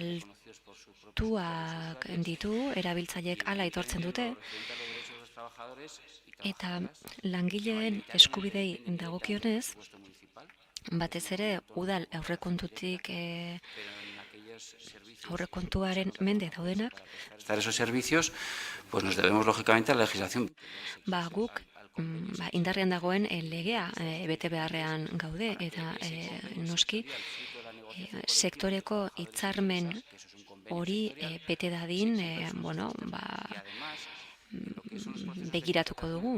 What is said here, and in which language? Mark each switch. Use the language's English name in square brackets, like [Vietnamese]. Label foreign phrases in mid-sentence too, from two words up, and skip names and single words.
[Basque] altuak ditu, erabiltzaileek hala aitortzen dute, eta langileen eskubidei dagokionez, batez ere udal aurrekontutik aurrekontuaren mende daudenak. [Spanish] Prestar esos servicios, pues nos debemos lógicamente a la legislación. [Basque] Guk indarrean dagoen legea bete beharrean gaude, eta noski sektoreko hitzarmen hori bete dadin, begiratuko dugu.